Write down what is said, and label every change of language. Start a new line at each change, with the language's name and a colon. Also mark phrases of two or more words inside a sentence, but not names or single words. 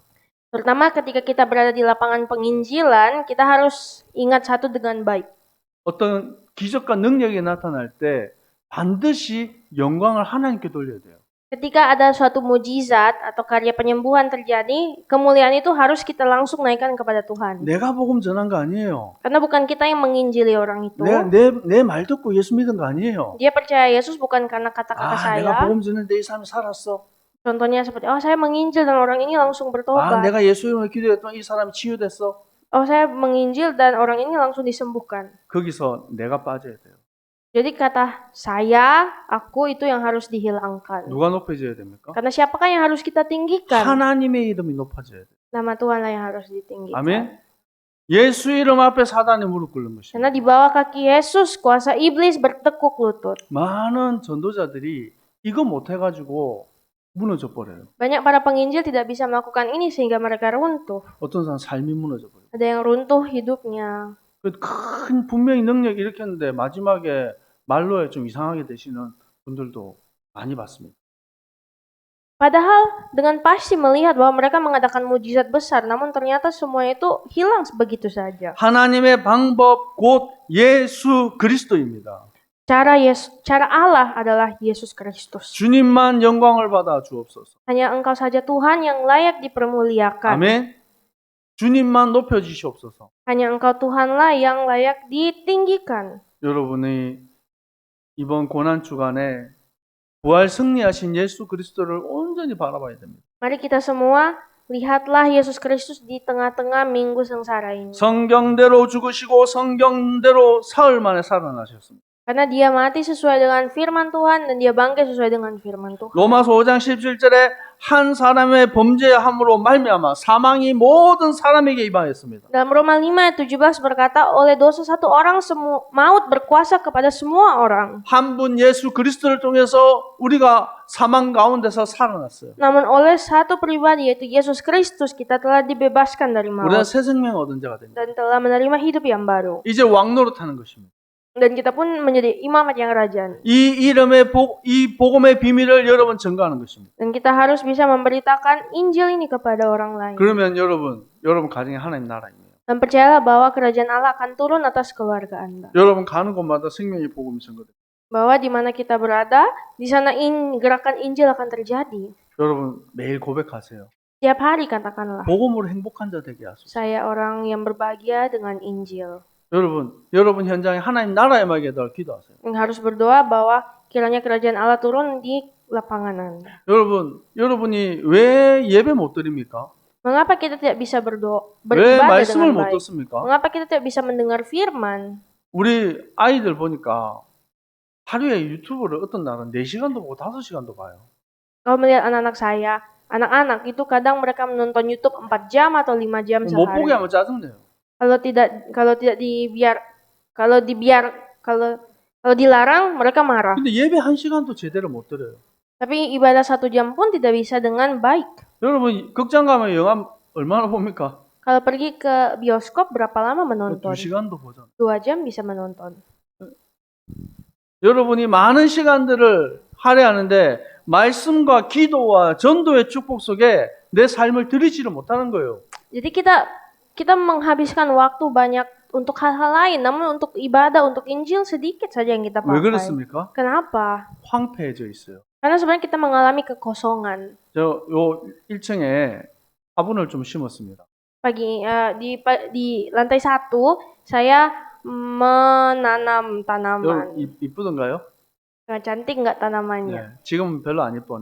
Indonesian: Terutama ketika kita berada di lapangan penginjilan, kita harus ingat satu dengan baik.
Korean: 어떤 기적과 능력이 나타날 때 반드시 영광을 하나님께 돌려야 돼요.
Indonesian: Ketika ada suatu mujizat atau karya penyembuhan terjadi, kemuliaan itu harus kita langsung naikkan kepada Tuhan.
Korean: 내가 복음 전한 거 아니에요.
Indonesian: Karena bukan kita yang menginjili orang itu.
Korean: 내 말 듣고 예수 믿은 거 아니에요.
Indonesian: Dia percaya Yesus bukan karena kata-kata saya.
Korean: 내가 복음 전했는데 이 사람이 살았어.
Indonesian: Contohnya seperti, saya menginjil dan orang ini langsung bertobat.
Korean: 내가 예수 이름으로 기도했더니 이 사람이 치유됐어.
Indonesian: Saya menginjil dan orang ini langsung disembuhkan.
Korean: 거기서 내가 빠져야 돼요.
Indonesian: Jadi kata saya, aku itu yang harus dihilangkan.
Korean: 누가 높여져야 됩니까?
Indonesian: Karena siapakah yang harus kita tinggikan?
Korean: 하나님의 이름이 높아져야 돼요.
Indonesian: Nama Tuhanlah yang harus ditinggikan.
Korean: 아멘. 예수 이름 앞에 사단이 무릎 꿇는 것입니다.
Indonesian: Karena di bawah kaki Yesus, kuasa iblis bertekuk lutut.
Korean: 많은 전도자들이 이거 못 해가지고 무너져 버려요.
Indonesian: Banyak para penginjil tidak bisa melakukan ini sehingga mereka runtuh.
Korean: 어떤 사람 삶이 무너져 버려요.
Indonesian: Ada yang runtuh hidupnya.
Korean: 큰 분명히 능력 일으켰는데 마지막에 말로에 좀 이상하게 되시는 분들도 많이 봤습니다.
Indonesian: Padahal dengan pasti melihat bahwa mereka mengadakan mujizat besar, namun ternyata semua itu hilang begitu saja.
Korean: 하나님의 방법 곧 예수 그리스도입니다.
Indonesian: Cara Allah adalah Yesus Kristus.
Korean: 주님만 영광을 받아 주옵소서.
Indonesian: Hanya Engkau saja Tuhan yang layak dipermuliakan.
Korean: 아멘. 주님만 높여 주시옵소서.
Indonesian: Hanya Engkau Tuhanlah yang layak ditinggikan.
Korean: 여러분이 이번 고난 주간에 부활 승리하신 예수 그리스도를 온전히 바라봐야 됩니다.
Indonesian: Mari kita semua lihatlah Yesus Kristus di tengah-tengah minggu sengsara ini.
Korean: 성경대로 죽으시고 성경대로 사흘 만에 살아나셨습니다.
Indonesian: Karena dia mati sesuai dengan firman Tuhan dan dia bangkit sesuai dengan firman Tuhan.
Korean: 로마서 5장 17절에 한 사람의 범죄함으로 말미암아 사망이 모든 사람에게 임하였습니다.
Indonesian: Dalam Roma 5 ayat 17 berkata, oleh dosa satu orang maut berkuasa kepada semua orang.
Korean: 한 분 예수 그리스도를 통해서 우리가 사망 가운데서 살아났어요.
Indonesian: Namun oleh satu pribadi yaitu Yesus Kristus kita telah dibebaskan dari
Korean: 우리가
Indonesian: maut
Korean: 새 생명 얻은 자가 됩니다.
Indonesian: dan telah menerima hidup yang baru.
Korean: 이제 왕노릇하는 것입니다.
Indonesian: Dan kita pun menjadi imamat yang rajani.
Korean: 이 복음의 비밀을 여러분 전가하는 것입니다.
Indonesian: Dan kita harus bisa memberitakan Injil ini kepada orang lain.
Korean: 그러면 여러분 가정에 하나님 나라입니다.
Indonesian: Dan percayalah bahwa kerajaan Allah akan turun atas keluarga Anda.
Korean: 여러분 가는 곳마다 생명의 복음이 전거돼요.
Indonesian: Bahwa di mana kita berada, di sana gerakan Injil akan terjadi.
Korean: 여러분 매일 고백하세요.
Indonesian: Setiap hari katakanlah,
Korean: 복음으로 행복한 자 되게 하소서.
Indonesian: saya orang yang berbahagia dengan Injil.
Korean: 여러분 현장에 하나님 나라의 임하게 해달라고 기도하세요.
Indonesian: Yang harus berdoa bahwa kiranya kerajaan Allah turun di lapangan Anda.
Korean: 여러분이 왜 예배 못 드립니까?
Indonesian: Mengapa kita tidak bisa
Korean: 왜
Indonesian: beribadah
Korean: 말씀을
Indonesian: dengan
Korean: 못
Indonesian: baik?
Korean: 듣습니까?
Indonesian: Mengapa kita tidak bisa mendengar firman?
Korean: 우리 아이들 보니까 하루에 유튜브를 어떤 날은 4시간도 보고 5시간도 봐요.
Indonesian: Kalau melihat anak-anak saya, anak-anak itu kadang mereka menonton YouTube 4 jam atau 5 jam
Korean: 못 보게
Indonesian: sehari.
Korean: 하면 짜증내요.
Indonesian: Kalau dilarang mereka marah.
Korean: 근데 예배 1시간도 제대로 못 드려요.
Indonesian: Tapi ibadah 1 jam pun tidak bisa dengan baik.
Korean: 여러분 극장 가면 영화 얼마나 봅니까?
Indonesian: Kalau pergi ke bioskop berapa lama menonton?
Korean: 2시간도 보잖아요.
Indonesian: 2 jam bisa menonton.
Korean: 여러분이 많은 시간들을 할애하는데 말씀과 기도와 전도의 축복 속에 내 삶을 드리지를 못하는 거예요.
Indonesian: Jadi kita menghabiskan waktu banyak untuk hal-hal lain, namun untuk ibadah, untuk Injil sedikit saja yang kita
Korean: 왜
Indonesian: pakai.
Korean: 그렇습니까?
Indonesian: Kenapa?
Korean: 황폐해져 있어요.
Indonesian: Karena sebenarnya kita mengalami kekosongan.
Korean: 저 요 1층에 화분을 좀 심었습니다.
Indonesian: Di lantai 1 saya menanam tanaman.
Korean: 이쁘던가요?
Indonesian: Cantik nggak tanamannya?
Korean: 네. 지금은 별로 안 이뻐.